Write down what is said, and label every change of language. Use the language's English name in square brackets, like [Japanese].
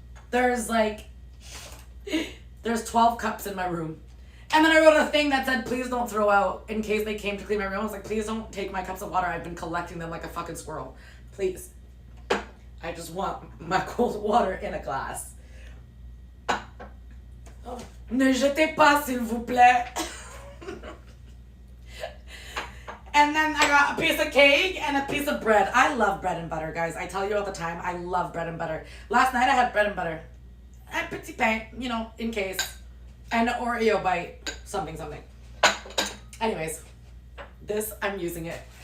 [English] There's 12 cups in my room. And then I wrote a thing that said, please don't throw out in case they came to clean my room. I was like, please don't take my cups of water. I've been collecting them like a fucking squirrel. Please. I just want my cold water in a glass. Oh. [French] Ne jetez pas, s'il vous plaît. [English] And then I got a piece of cake and a piece of bread. I love bread and butter, guys. I tell you all the time, I love bread and butter. Last night I had bread and butter. And petit pain, you know, in case. And an Oreo bite. Something. Anyways, this, I'm using it.